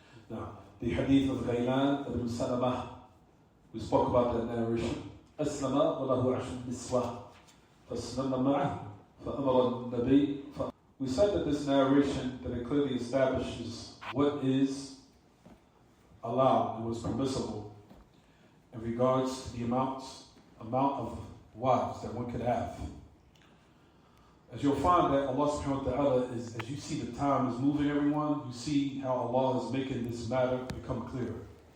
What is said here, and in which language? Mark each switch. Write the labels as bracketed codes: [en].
[en] Now, the hadith of Ghaylan ibn Salamah, we spoke about that narration. [ar] أسلم وله 10 نسوة فأسلمنا معه فأمر النبي. [en] We said that this narration, that it clearly establishes what is allowed and what is permissible in regards to the amount of wives that one could have. As you'll find that Allah subhanahu wa ta'ala is, as you see the time is moving, everyone, you see how Allah is making this matter become clearer.